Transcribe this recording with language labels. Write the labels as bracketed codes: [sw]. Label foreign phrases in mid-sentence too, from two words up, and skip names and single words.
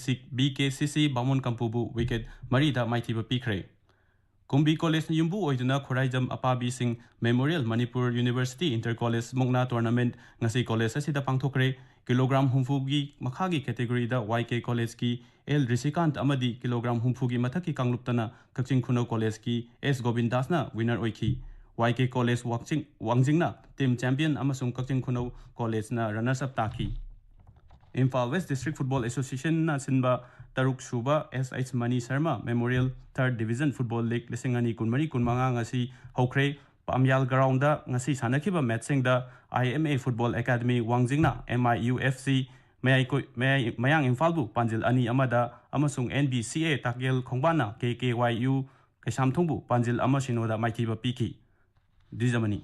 [mni] BKCC Bamon Kampubu wicket Marida Maithiba Pikre Kumbi College Yumbu Oiduna Khoraijam Apabi Singh Memorial Manipur University Inter College Mungna Tournament Ngasi College Asida Pangthokre kilogram humfugi makhagi category da YK College ki L Risikant amadi kilogram humfugi mathaki kangluptana Kakching Khuno College ki S Govindas na winner oiki YK College Wangjing na [en] team champion [mni] amasung Kakching Khuno College na [en] runners up [mni] taki Imphal West District Football Association na sinba Taruk Suba SH Mani Sharma Memorial 3rd Division Football League lisingani kunmari kunmanga ngasi hokre Pamyal ground da ngasi sanakiba matching da IMA Football Academy Wangjingna MIUFC Mayang Imphal Panjil Ani Amada amasung NBCA Takyel Khongbana KKYU Kasamthongbu Panjil Amasinoda Maithiba Piki Dijamani